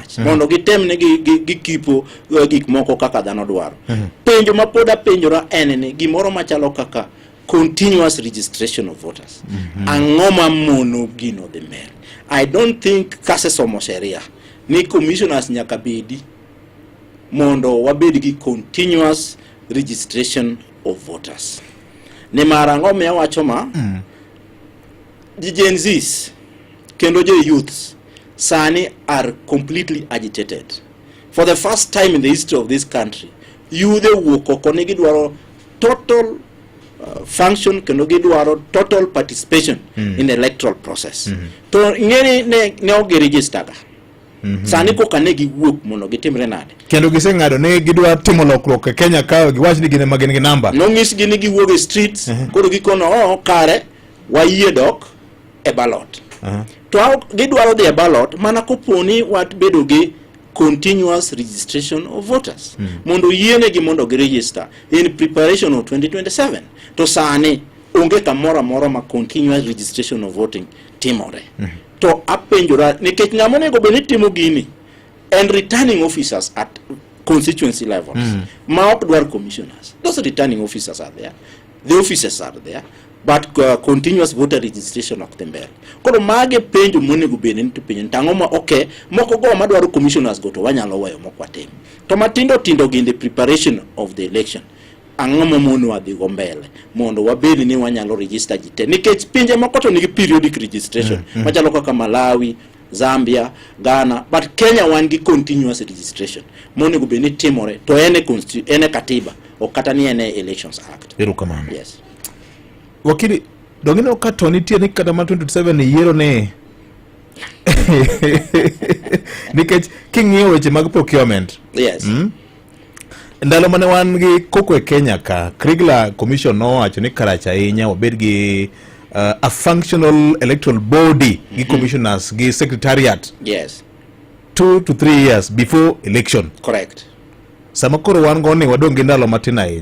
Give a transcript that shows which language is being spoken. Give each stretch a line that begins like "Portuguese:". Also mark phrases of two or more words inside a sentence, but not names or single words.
Luo (Kenya and Tanzania): voters mondo gitem ne gikipo gik moko kaka dhano dwaro. Penjo ma pod apenjora en ni gimoro machalo kaka
English: continuous registration of voters.
Luo (Kenya and Tanzania): Ang'o ma mono gino dhi mbele?
English: I don't think
Luo (Kenya and Tanzania): kasesomo sheria ni commissioners nyaka bedi mondo wabed gi
English: continuous registration of voters.
Luo (Kenya and Tanzania): Ni marango me wacho ma
English: the Gen Zs
Luo (Kenya and Tanzania): kendo jo youths sani
English: are completely agitated. For the first time in the history of this country, youth
Luo (Kenya and Tanzania): wuok oko ni gidwaro
English: total function
Luo (Kenya and Tanzania): kendo gidwaro
English: total participation in the electoral process.
Luo (Kenya and Tanzania): To ngeni ne ogi register ga. Sani ko kane giwuok mondo gitimre nade. Kendo giseng'ado ne gidwa timo lokruok e Kenya ka giwach ni gine magin gi namba. No ngis gi ni giwuok e streets koro gikono kare wayie dok e ballot. To gidwaro dhi e ballot mana koponi wat bedo gi
English: continuous registration of voters.
Luo (Kenya and Tanzania): Mondo yiene gi mondo gi register
English: in preparation of 2027.
Luo (Kenya and Tanzania): To sani onge kamora mora ma
English: continuous registration of voting
Luo (Kenya and Tanzania): timore. To apenjora nikech ng'amone go beni timo gini
English: and returning officers at constituency levels.
Luo (Kenya and Tanzania): Ma ok dwar commissioners.
English: Those returning officers are there. The officers are there. But continuous voter registration
Luo (Kenya and Tanzania): ok tember. Koro mage penjo monego beni to penjo tango ma okay moko go ma dwaro commissioners go to wanyalo weyo moko atem. To matindo gi
English: in the preparation of the election.
Luo (Kenya and Tanzania): Ang'o ma mono wadhi go mbele mondo wabedi ni wanyalo register jite nikech pinje moko to nigi
English: periodic registration
Luo (Kenya and Tanzania): machalo kaka Malawi, Zambia, Ghana, but Kenya wan gi
English: continuous registration
Luo (Kenya and Tanzania): monego bedi timore to ene katiba o kata ni ene
English: elections act.
Luo (Kenya and Tanzania): Erokamano.
English: Yes.
Luo (Kenya and Tanzania): Wakili dongino ka to nitie ni kata ma 27 yiero ne nikech king'iyo weche mag procurement.
English: Yes.
Luo (Kenya and Tanzania): Ndalo mane wan gi koko e Kenya ka Krigla Commission no wacho ni karach ahinya wabed gi
English: a functional electoral body
Luo (Kenya and Tanzania): gi commissioners gi secretariat.
English: Yes. 2 to 3 years before election. Correct.
Luo (Kenya and Tanzania): Sama koro wan go ni wadong gi ndalo matin ahinya.